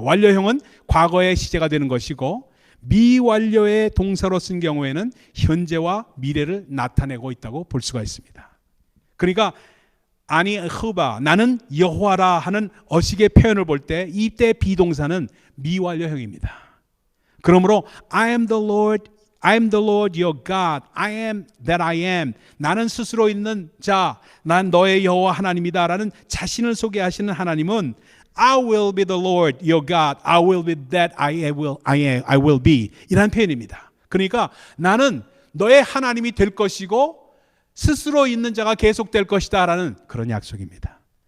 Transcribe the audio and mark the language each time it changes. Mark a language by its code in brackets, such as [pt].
[ko] 완료형은 과거의 시제가 되는 것이고 미완료의 동사로 쓴 경우에는 현재와 미래를 나타내고 있다고 볼 수가 있습니다. 그러니까 아니 흐바 나는 여호와라 하는 어식의 표현을 볼 때 이때 비동사는 미완료형입니다. 그러므로 [en] I am the Lord your God. I am that I am. [ko] 나는 스스로 있는 자, 난 너의 여호와 하나님이다라는 자신을 소개하시는 하나님은 [en] I will be the Lord your God. I will be that I will be. [ko] 이라는 표현입니다. 그러니까 나는 너의 하나님이 될 것이고 스스로 있는 자가 계속될 것이다라는 그런 약속입니다.